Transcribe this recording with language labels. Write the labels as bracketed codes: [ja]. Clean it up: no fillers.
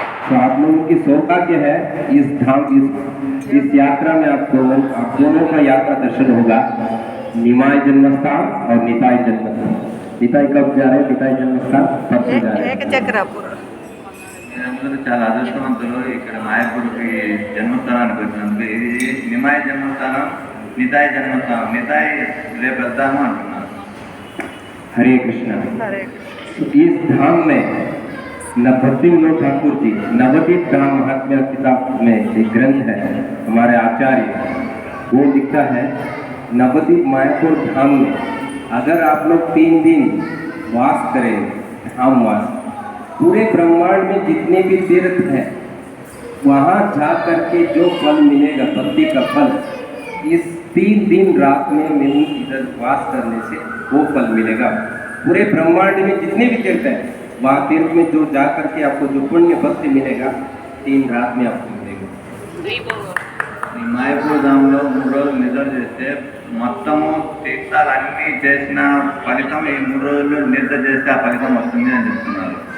[hi] तो आप लोगों की सौभाग्य है, इस धाम इस यात्रा में आप दोनों का यात्रा दर्शन होगा. निमाय जन्मस्थान और निताय जन्मस्थान. निताय कब जा रहे हैं? निताय जन्मस्थान परसों जा रहे हैं. [te] చక్రాపురం. మీరందరూ చాలా అదృష్టవంతులు ఇక్కడ మాయపూర్కి జన్మస్థానానికి వచ్చినందుకు. ఇది నిమాయ జన్మస్థానం, నితాయ జన్మస్థానం. నితాయ్ రేపు వెళ్తాము అంటున్నారు. [hi] हरे कृष्णा. इस धाम में नवद्वीप ठाकुर जी नवद्वीप धाम महात्म्य किताब में एक ग्रंथ है, हमारे आचार्य वो लिखता है, नवद्वीप मायापुर धाम में अगर आप लोग 3 दिन वास करें, धाम वास, पूरे ब्रह्मांड में जितने भी तीर्थ हैं वहाँ जा करके जो फल मिलेगा, भक्ति का फल, इस 3 दिन रात में इधर वास करने से वो फल मिलेगा. पूरे ब्रह्मांड में जितने भी तीर्थ हैं वहाँ तीर्थ में जो जा करके आपको जो पुण्य भक्ति मिलेगा 3 रात में आपको मिलेगा. [te] మాయపూర్ ధాంలో 3 రోజులు నిద్ర చేస్తే మొత్తము తీర్థాలన్నీ చేసిన ఫలితం ఈ 3 రోజులు నిద్ర చేస్తే ఆ ఫలితం వస్తుంది అని చెప్తున్నారు.